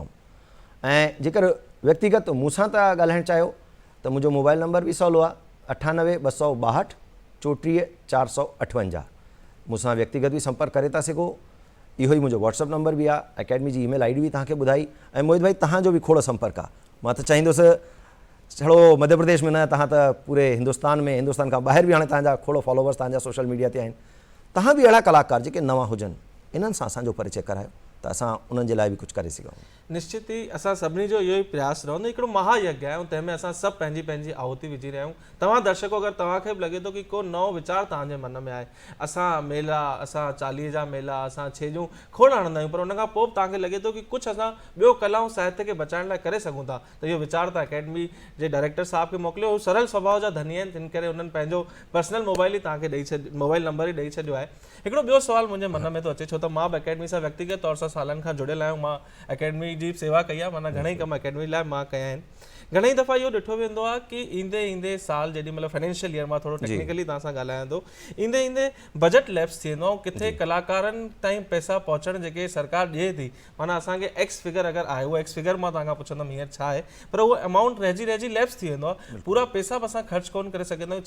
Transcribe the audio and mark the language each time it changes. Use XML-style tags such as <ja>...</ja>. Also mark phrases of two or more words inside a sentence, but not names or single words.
<sd>ऐं जेकर व्यक्तिगत मूंसां था ॻाल्हाइणु चाहियो त मुंहिंजो</sd> <en>mobile number</en> <sd>बि सवलो आहे 98 262 34 458, मूंसां व्यक्तिगत बि संपर्क करे था सघो। इहो ई मुंहिंजो</sd> <en>WhatsApp number</en> <sd>बि आहे, अकेडमी जी</sd> <en>email ID</en> <sd>बि तव्हांखे ॿुधाई। ऐं मोहित भाई तव्हांजो बि खोड़ संपर्क आहे, मां त चाहींदुसि छड़ो मध्य प्रदेश में न, तव्हां त</sd> <hi>पूरे हिंदुस्तान में,</hi> <sd>हिंदुस्तान खां ॿाहिरि बि हाणे तव्हांजा खोड़ फॉलोवर्स तव्हांजा</sd> <en>social media</en> <sd>ते आहिनि। तव्हां बि अहिड़ा कलाकार जेके नवां हुजनि इन्हनि सां असांजो परिचय करायो त असां उन्हनि जे लाइ बि कुझु करे सघूं। निश्चित ई असां सभिनी जो इहो ई प्रयास रहंदो, हिकिड़ो महायज्ञ आहे ऐं तंहिंमें असां सभु पंहिंजी पंहिंजी आहुति विझी रहिया आहियूं। तव्हां दर्शको अगरि तव्हांखे बि लॻे थो कि को नओं वीचार तव्हांजे मन में आहे, असां मेला, असां चालीहे जा मेला, असां छेजूं खोड़ आणंदा आहियूं, पर उन खां पोइ बि तव्हांखे लॻे थो कि कुझु असां ॿियो कला ऐं साहित्य खे बचाइण लाइ करे सघूं था, त इहो वीचार तव्हां अकेडमी जे डायरेक्टर साहब खे मोकिलियो। हू सरल स्वभाव जा धनी आहिनि, तिन करे उन्हनि पंहिंजो</sd> <en>personal mobile</en> <sd>ई तव्हांखे ॾेई छॾ</sd> <en>mobile number</en> <sd>ई ॾेई छॾियो आहे। हिकिड़ो ॿियो सवाल मुंहिंजे मन में थो अचे, छो त मां बि अकेडमी सां व्यक्तिगत तौर सां सालनि खां जुड़ियल आहियूं, मां अकेडमी जी सेवा कई आहे, माना घणेई कम अकेडमी लाइ मां कया आहिनि। घणेई दफ़ा इहो ॾिठो वेंदो आहे कि ईंदे ईंदे साल जेॾी महिल</sd> <en>financial year,</en> <sd>मां थोरो टेक्निकली तव्हां सां ॻाल्हायां थो, ईंदे ईंदे</sd> <en>budget lapse</en> <sd>थी वेंदो आहे, किथे कलाकारनि ताईं पैसा पहुचण जेके सरकार ॾिए थी, माना असांखे</sd> <en>X figure</en> <sd>अगरि आहे, उहो</sd> <en>X figure</en> <sd>मां तव्हां खां पुछंदुमि हींअर छा आहे, पर उहो अमाउंट रहिजी लैप्स थी वेंदो आहे, पूरा पैसा बि असां ख़र्च कोन करे सघंदा आहियूं।</sd>